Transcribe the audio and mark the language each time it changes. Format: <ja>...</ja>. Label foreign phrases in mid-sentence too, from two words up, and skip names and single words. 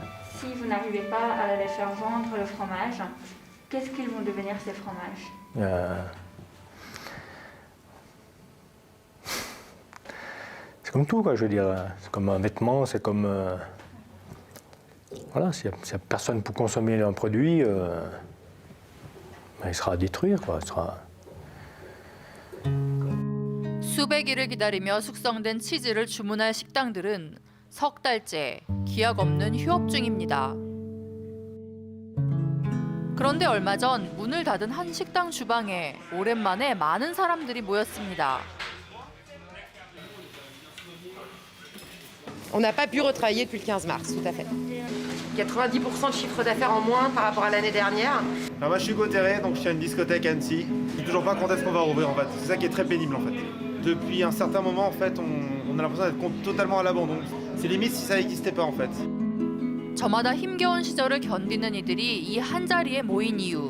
<fr>Si vous n'arrivez pas à les faire vendre le fromage, qu'est-ce qu'ils vont devenir ces fromages? C'est comme tout, quoi, je veux dire. C'est comme un vêtement, c'est comme... Voilà, s'il n'y a personne pour consommer un produit, il sera à détruire, quoi.</fr> <ko>수백 일을 기다리며 숙성된 치즈를 주문할 식당들은 석 달째 기약 없는 휴업 중입니다. 그런데 얼마 전 문을 닫은 한 식당 주방에 오랜만에 많은 사람들이 모였습니다.</ko> <fr>On n'a pas pu retravailler depuis le 15 mars, tout à fait. 90% de chiffre d'affaires en moins par rapport à l'année dernière. Alors moi je suis Gauteret, donc je suis à une discothèque à Annecy. Je ne sais toujours pas quand est-ce qu'on va rouvrir en fait. C'est ça qui est très pénible en fait. Depuis un certain moment en fait, on a l'impression d'être totalement à l'abandon. C'est limite si ça n'existait pas en fait.</fr> <ko>저마다 힘겨운 시절을 견디는 이들이 이 한자리에 모인 이유.</ko>